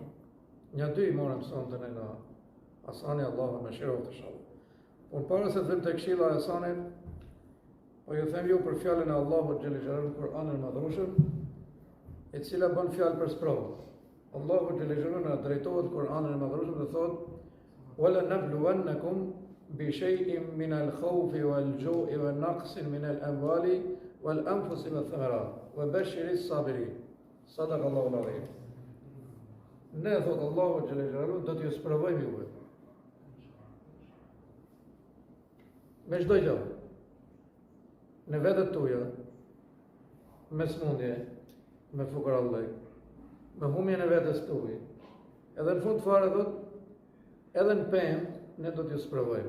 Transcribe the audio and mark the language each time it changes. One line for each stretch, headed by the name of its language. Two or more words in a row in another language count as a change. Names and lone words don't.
Albanian: Një dy morëm sonte nga Hasani Allahu mëshiroft inshallah. Por para se të vim te këshilla e Hasanit, po ju them ju për fjalën e Allahut
Arabic: جل جلاله
Albanian: në Kur'anin e Madhrueshëm, e cila bën fjalë për sprovë. Allahu
Arabic: جل جلاله
Albanian: na drejtohet Kur'anin e Madhrueshëm dhe thotë:
Arabic: "ولنبلونكم بشيء من الخوف والجوع ونقص من الأموال والأنفس والثمرات وبشر الصابرين." صدق الله العظيم.
Albanian: Ne thotë Allahu
Arabic: جل جلاله
Albanian: do t'ju sprovojmë juve me çdo gjë. Në vetët tuja, me smundje, me fukarallëk, me humjen e vetës tuaj, edhe në fund fare thot, edhe në pemë, ne do t'ju sprovojmë.